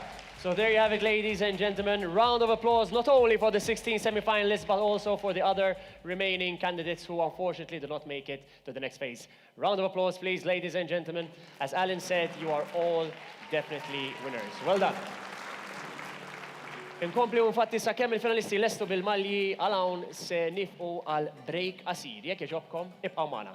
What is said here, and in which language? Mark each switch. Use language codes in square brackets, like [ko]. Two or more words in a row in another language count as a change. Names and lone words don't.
[en] So there you have it, ladies and gentlemen. Round of applause, not only for the 16 semi-finalists, but also for the other remaining candidates who unfortunately did not make it to the next phase. Round of applause, please, ladies and gentlemen. As Alan said, you are all definitely winners. Well done. [mt] Inkompli infatti sa kemm il-finalisti lestu bil-malji għal-hawn se nifqu għal break qasir. Jekk jogħġobkom, ibqgħu magħna.